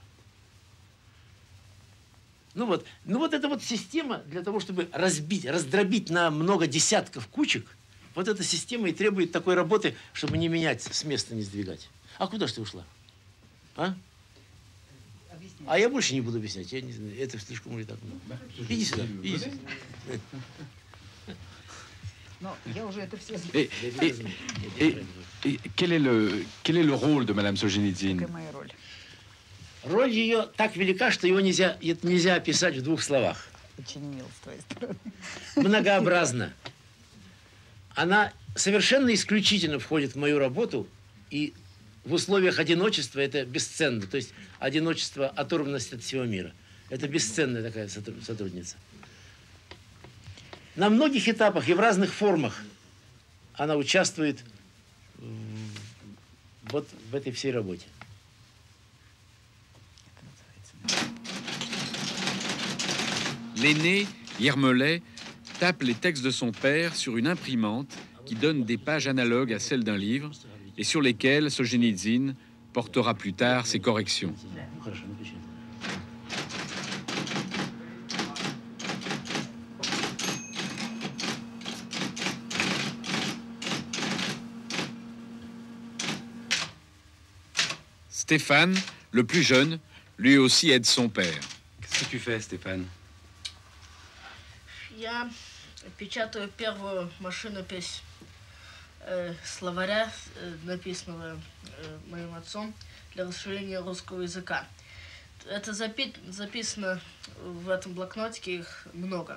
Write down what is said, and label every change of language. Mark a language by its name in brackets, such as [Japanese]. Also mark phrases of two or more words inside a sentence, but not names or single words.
[Russian] Ну вот эта вот система для того, чтобы раздробить на много десятков кучек, вот эта система и требует такой работы, чтобы не менять, с места не сдвигать. А куда ж ты ушла? А? А я больше не буду объяснять. Я не знаю, это слишком уже так много. Иди сюда, иди сюда. Но я уже это все [French] Et quel est le rôle de Madame Solzhenitsyn? [Russian] Какая моя роль? Роль ее так велика, что его нельзя описать в 2 словах. Очень мило с твоей стороны. Многообразна. Она совершенно исключительно входит в мою работу, и в условиях одиночества это бесценно. То есть одиночество, оторванность от всего мира. Это бесценная такая сотрудница. На многих этапах и в разных формах она участвует вот в этой всей работе. [French] L'aîné, Yermolay, tape les textes de son père sur une imprimante qui donne des pages analogues à celles d'un livre et sur lesquelles Solzhenitsyn portera plus tard ses corrections. Stéphane, le plus jeune, lui aussi aide son père. Qu'est-ce que tu fais, Stéphane? [Russian] Я печатаю первую машинопись словаря, написанного моим отцом, для расширения русского языка. Это записано в этом блокнотике, их много.